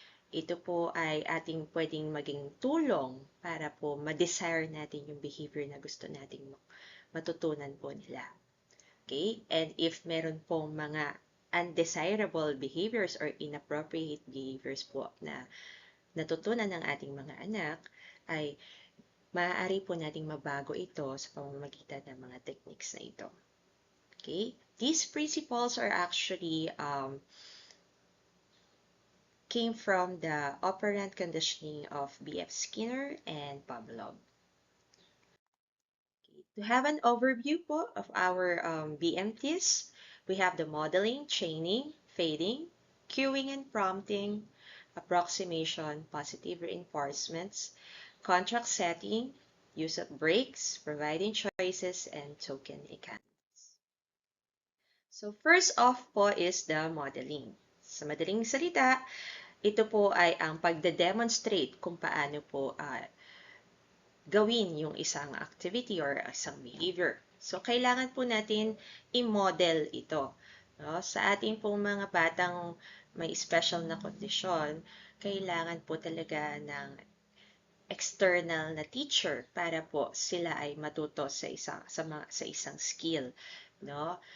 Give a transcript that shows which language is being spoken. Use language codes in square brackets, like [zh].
[tl] Ito po ay ating pwedeng maging tulong para po ma-desire natin yung behavior na gusto nating matutunan po nila. Okay? [en] And if [tl] meron pong mga [en] undesirable behaviors or inappropriate behaviors [tl] po na natutunan ng ating mga anak, ay maaari po nating mabago ito sa pamamagitan ng mga techniques na ito. [en] Okay? These principles are actually came from the operant conditioning of B.F. Skinner and Pavlov. To have an overview po of our BMTs, we have the modeling, chaining, fading, cueing and prompting, approximation, positive reinforcements, contract setting, use of breaks, providing choices, and token economics. So first off po is the modeling. [tl] Sa madaling salita, ito po ay ang pagde-demonstrate kung paano po gawin yung isang activity or isang behavior. So, kailangan po natin i-model ito. No? Sa ating pong mga batang may special na kondisyon, kailangan po talaga ng [en] external na teacher [tl] para po sila ay matuto sa isang skill. No?